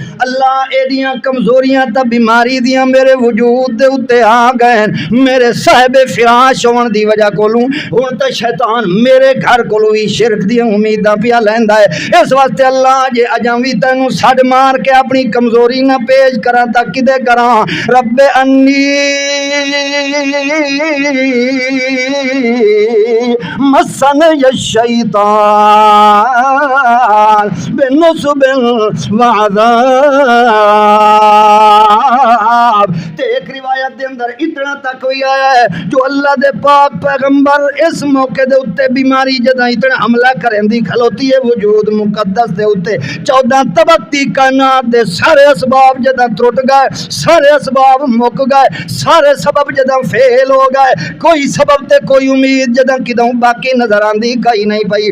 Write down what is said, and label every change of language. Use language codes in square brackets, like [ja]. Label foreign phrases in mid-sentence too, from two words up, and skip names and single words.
[pa] اللہ ایڈیاں کمزوریاں تا بیماری دیاں میرے وجود دے اتے آ گئے، میرے صاحب فراش ہون دی وجہ کولوں ہن تے شیطان میرے گھر کولوں ہی شرک دیاں امیداں پیا لیندا ہے۔ اس واسطے اللہ جے اجاں وی تینوں سڈ مار کے اپنی کمزوری نہ پیش کراں تا کدے کراں؟ [ar] رب انی مسن الشیطان بنصب وعذاب۔ [pa] تے ایک روایت دے اندر اتنا تک ہوئی ہے جو اللہ دے پاک پیغمبر اس موقع دے اتے بیماری جداں اتنا حملہ کریں دی کھلوتی ہے وجود مقدس دے اتے 14 طبقتی کائنات دے سارے اسباب جداں ٹوٹ گئے، سارے اسباب مک گئے، سارے سبب جداں فیل ہو گئے، کوئی سبب تے کوئی امید جداں کدوں باقی نظر آندی کئی نہیں پئی۔